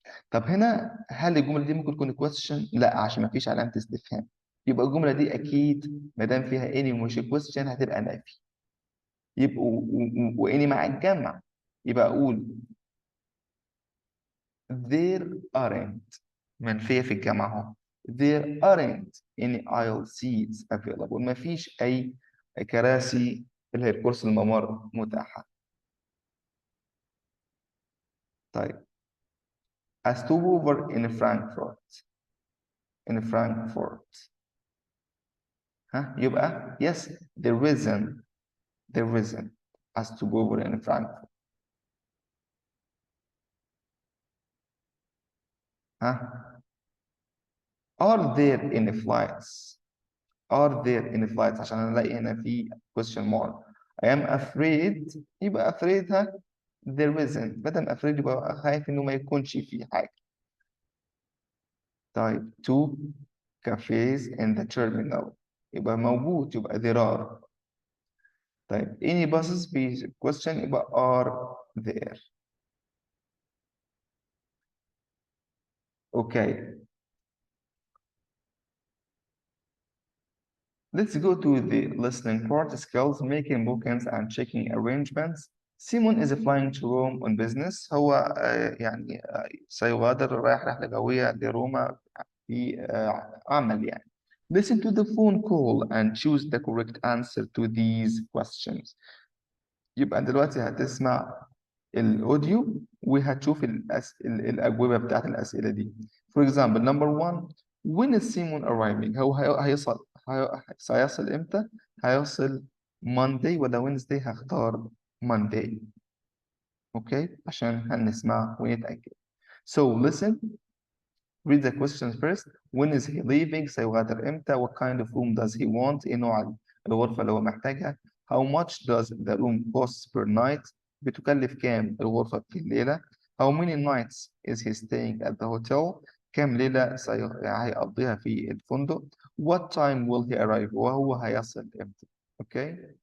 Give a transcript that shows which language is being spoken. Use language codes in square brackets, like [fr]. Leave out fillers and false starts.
[ar] طب هنا هل الجمله دي ممكن تكون question؟ لا، عشان ما فيش علامه استفهام. يبقى الجمله دي اكيد ما دام فيها any ومش question هتبقى نفي. يبقى واني مع الجمع يبقى اقول [en] there aren't [ar] منفيه في الجمع اهو. [en] There aren't any aisle seats available. [ar] ما فيش اي كراسي اللي هي الكرسي الممر متاحه. [en] طيب a stopover in Frankfurt. In Frankfurt. ها يبقى yes there isn't a stopover in Frankfurt. ها are there any flights. Are there any flights [ar] عشان نلاقي هنا في [en] question mark. I am afraid يبقى afraid ها there isn't. [ar] بدل afraid يبقى خايف انه ما يكونش في حاجة. [en] طيب two cafes in the terminal [ar] يبقى موجود يبقى [en] there are. طيب any buses في question يبقى are there. Okay. Let's go to the listening part. Skills, making bookings and checking arrangements. Simon is flying to Rome on business. [ar] هو يعني سيغادر رايح رحلة جوية لروما في عمل يعني. [en] Listen to the phone call and choose the correct answer to these questions. [ar] يبقى دلوقتي هتسمع الأوديو وهتشوف الأجوبة بتاعت الأسئلة دي. [en] For example, number 1, when is Simon arriving؟ [ar] هو سيصل إمتى؟ هيصل [en] Monday ولا Wednesday؟ هختار Monday. [ar] Okay؟ عشان هنسمع ونتأكد. [en] So listen, read the questions first. When is he leaving؟ [ar] سيغادر إمتى؟ [en] What kind of room does he want؟ [ar] إيه نوع الغرفة اللي هو محتاجها؟ [en] How much does the room cost per night؟ [ar] بتكلف كام الغرفة في الليلة؟ [en] How many nights is he staying at the hotel؟ [ar] كم ليلة هيقضيها في الفندق؟ [en] What time will he arrive؟ [ar] وهو هيصل إمتى؟ [en] Okay?